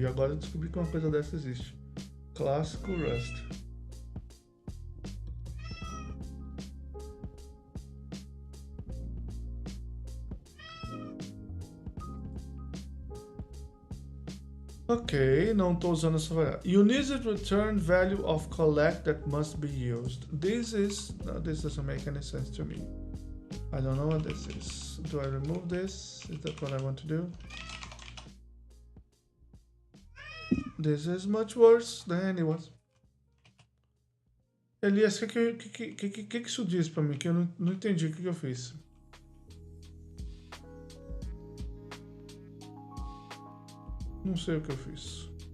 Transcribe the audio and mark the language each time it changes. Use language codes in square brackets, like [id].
[pt] E agora eu descobri que uma coisa dessa existe. Clássico Rust. Ok, não estou usando essa variável. [en] Unit return value of collect that must be used. This doesn't make any sense to me. I don't know what this is. Do I remove this? Is that what I want to do? This is much worse than it was. [pt] Elias, o que isso diz pra mim? Que eu não entendi o que eu fiz. Não sei o que eu fiz.